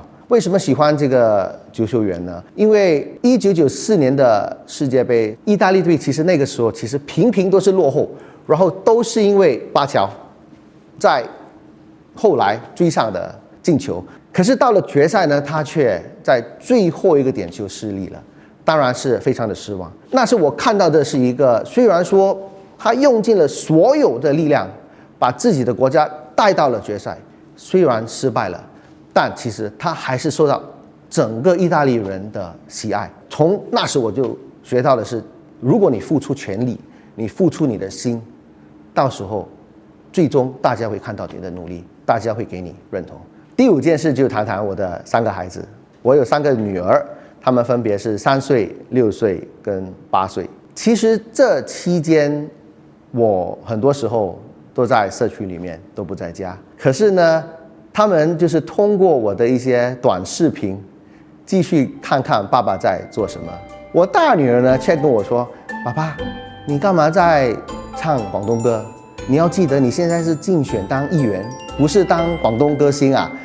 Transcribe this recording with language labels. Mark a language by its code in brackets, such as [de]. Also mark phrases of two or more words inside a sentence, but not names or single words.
[zh] 為什麼喜歡這個足球員呢？因為1994年的世界盃，意大利隊其實那個時候其實頻頻都是落後，然後都是因為巴喬在後來追上的進球。可是到了決賽呢，他卻在最後一個點球失利了，當然是非常的失望。那是我看到的是一個，雖然說他用盡了所有的力量，把自己的國家帶到了決賽，雖然失敗了，但其實他還是受到整個意大利人的喜愛。從那時我就學到的是，如果你付出全力，你付出你的心，到時候最終大家會看到你的努力，大家會給你認同。第5件事就談談我的3個孩子。我有3個女兒，她們分別是3歲、6歲跟8歲。其實這期間我很多時候都在社區裡面，都不在家。可是呢，他們就是通過我的一些短視頻，繼續看看爸爸在做什麼。我大女兒呢，卻跟我說：爸爸，你幹嘛在唱廣東歌？你要记得你现在是竞选当议员，不是当广东歌星啊。